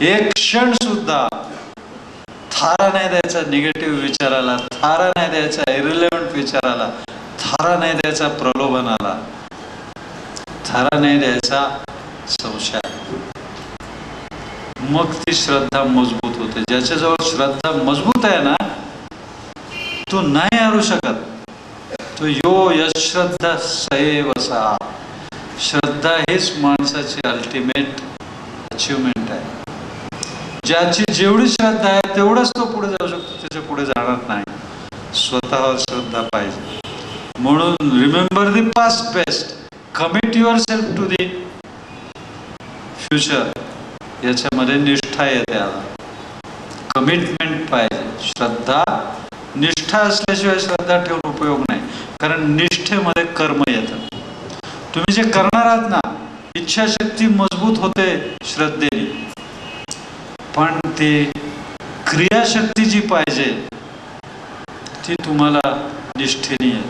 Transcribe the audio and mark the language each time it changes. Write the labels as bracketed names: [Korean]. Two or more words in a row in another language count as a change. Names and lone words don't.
[Marathi] एक क्षण सुद्धा थारा नाही द्यायचा निगेटिव्ह विचाराला, थारा नाही द्यायचा इरिलेव्हंट विचाराला, थारा नाही द्यायचा प्रलोभनाला, थारा नाही द्यायचा संशय. मग ती श्रद्धा मजबूत होते. ज्याच्याजवळ श्रद्धा मजबूत आहे ना तो नाही हरू शकत. [Sanskrit] तो यो यश्रद्धा सैव सा. [Marathi] श्रद्धा हीच माणसाची [English] ultimate achievement [Marathi] आहे. ज्याची जेवढी श्रद्धा आहे तेवढंच तो पुढे जाऊ शकतो, त्याच्या पुढे जाणार नाही. स्वतःवर श्रद्धा पाहिजे. [English] म्हणून remember the past best, commit your self to the future. [Marathi] याच्यामध्ये निष्ठा येते. आता कमिटमेंट पाहिजे. श्रद्धा, निष्ठा असल्याशिवाय श्रद्धा ठेवून उपयोग नाही. कारण निष्ठेमध्ये कर्म येतं. तुम्ही जे करणार आहात ना, इच्छाशक्ती मजबूत होते श्रद्धेने, पण ती क्रियाशक्ती जी पाहिजे ती तुम्हाला निष्ठेने येते.